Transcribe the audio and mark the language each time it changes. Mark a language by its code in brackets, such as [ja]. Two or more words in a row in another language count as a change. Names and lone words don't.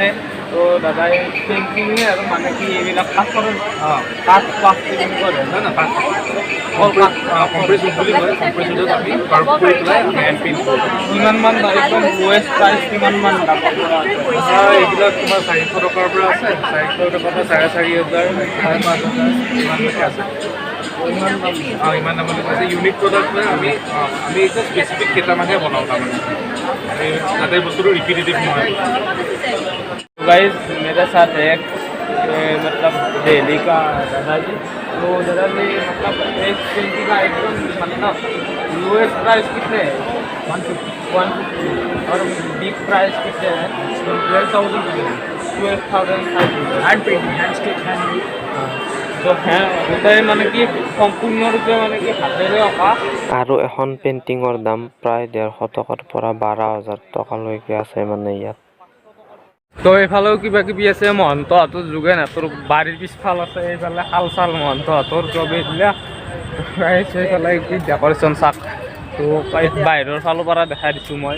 [as] তো দাদাই পেইণ্টিঙে আৰু মানে কি এইবিলাক কাঠ কৰে, কাঠ কেনেকুৱা ধৰণৰ না কাঠ কিমান মান একদম [en] লোৱেষ্ট প্ৰাইচ [as] কিমান মান দামৰ পৰা আছে? এইবিলাক তোমাৰ 400 টকাৰ পৰা আছে, 400 টকাৰ পৰা 4,500 5,000 ইমানলৈকে আছে। ইমান দামলৈকে আছে। [en] ইউনিক প্ৰডাক্ট [as] মানে আমি এতিয়া স্পেচিফিক কেইটামানহে বনাওঁ, তাৰমানে তাতে বস্তুটো ৰিপিটেটিভ নহয়। [hi] गाइस मेरे साथ एक मतलब दिल्ली का दादा जी, तो दादा जी मतलब एक पेंटिंग का एकदम मतलब [en] lowest price [hi] कितने है? 150 और [en] big price [hi] कितने हैं 12,000 12,500 [en] hand painting hand sketch hand made [as] তো হ্যাঁ ওটাই মানে কি সম্পূৰ্ণৰূপে মানে কি হাতেৰে অঁকা আৰু এখন পেইণ্টিঙৰ দাম প্ৰায় 150 টকাৰ পৰা 12,000 টকালৈকে আছে মানে ইয়াত। তো এইফালেও কিবা কিবি আছে মহন্তহঁতৰ যোগেনহঁতৰ বাৰীৰ পিছফাল আছে এইফালে শাল চাল মহন্তহঁতৰ চব এইবিলাক এইফালে কি ডেক'ৰেশ্যন চাক তো বাহিৰৰ ফালৰ পৰা দেখাই দিছোঁ মই